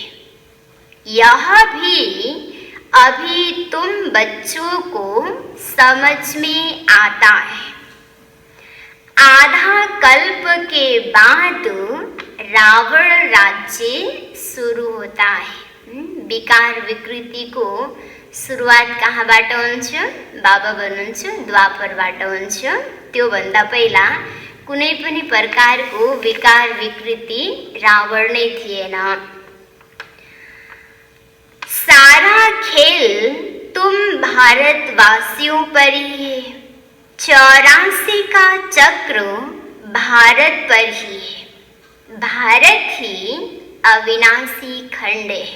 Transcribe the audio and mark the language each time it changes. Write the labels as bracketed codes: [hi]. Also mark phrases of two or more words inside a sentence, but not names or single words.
[hi] यह भी अभी तुम बच्चों को समझ में आता है। आधा कल्प के बाद रावण राज्य शुरू होता है। [ne] विकार विकृति को सुरुवात कहाँबाट हुन्छ? बाबा भन्नुहुन्छ द्वापरबाट हुन्छ। त्यो भन्दा पहिला कुनै पनि प्रकारको विकार विकृति रावण नै थिएन। [hi] सारा खेल तुम भारतवासियों पर ही है। 84 का चक्र भारत पर ही है। भारत ही अविनाशी खंड है।